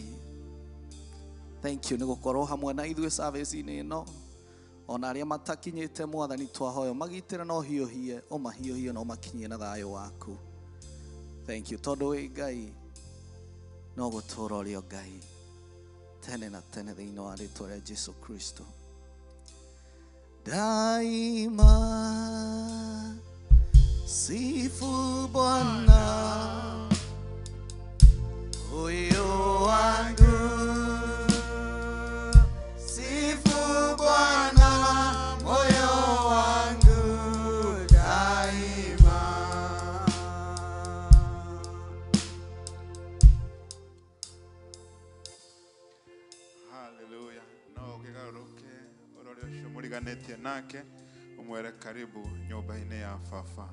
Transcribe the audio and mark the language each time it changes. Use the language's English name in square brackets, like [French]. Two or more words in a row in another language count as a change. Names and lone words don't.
[English] Thank you [Kikuyu] nĩ gũkorwo hamwe na ithuĩ service-inĩ ĩno. Ona arĩa matakinyĩte Mwathani twahoya magitĩre na ũhiũhie, ũmahiũhie na ũmakinyie na thayũ waku. [English] Thank you [Kikuyu] tondũ wĩ Ngai, no gũtũra ũrĩ o Ngai tene na tene thĩinĩ wa rĩĩtwa rĩa Jesu Kristo. [Swahili] Daima sifu Bwana moyo wangu. Sifu Bwana moyo wangu daima. Hallelujah. [Kikuyu] No ukigaruke urori ucio muriganetie nake umwere karibu nyumba-inĩ ya Baba.